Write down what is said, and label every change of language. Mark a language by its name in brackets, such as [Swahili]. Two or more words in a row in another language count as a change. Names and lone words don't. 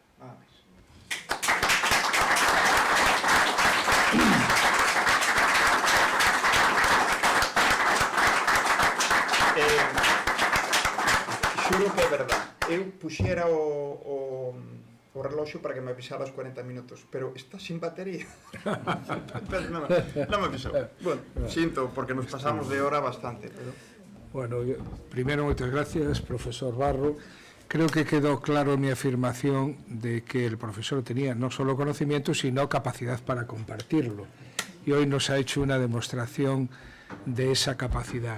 [Galician] Nada máis. Xuro que é verdade. Eu puxera o reloxo para que me avisara os 40 minutos, pero está sin batería. Non me avisou. Bueno, sinto, porque nos pasamos de hora bastante, pero... [Spanish] Bueno, primero, muchas gracias, profesor Barro. Creo que quedó claro mi afirmación de que el profesor tenía no solo conocimiento, sino capacidad para compartirlo. Y hoy nos ha hecho una demostración de esa capacidad.